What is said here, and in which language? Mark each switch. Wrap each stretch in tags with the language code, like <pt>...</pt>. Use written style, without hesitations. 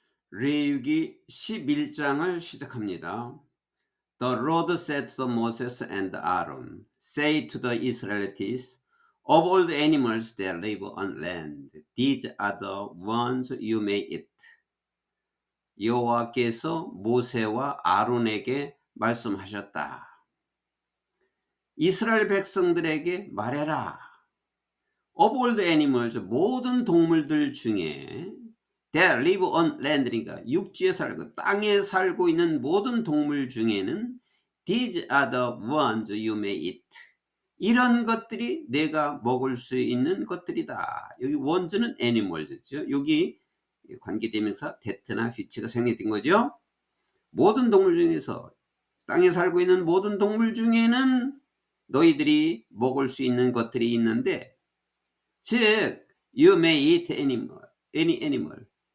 <ko>레위기 11장을 시작합니다.</ko> <en>The Lord said to Moses and Aaron, Say to the Israelites, of all the animals that live on land, these are the ones you may eat.</en> <ko>여호와께서 모세와 아론에게 말씀하셨다. 이스라엘 백성들에게 말해라.</ko> <en>Of all the animals,</en> <ko>모든 동물들 중에</ko> <en>that live on land</en> <ko>니까 육지에 살고 땅에 살고 있는 모든 동물 중에는</ko> <en>these are the ones you may eat.</en> <ko>이런 것들이 내가 먹을 수 있는 것들이다. 여기 ones는 animals죠. 여기 관계대명사 that나 which가 생략된 거죠. 모든 동물 중에서 땅에 살고 있는 모든 동물 중에는 너희들이 먹을 수 있는 것들이 있는데, 즉</ko> <en>you may eat any animal.</en>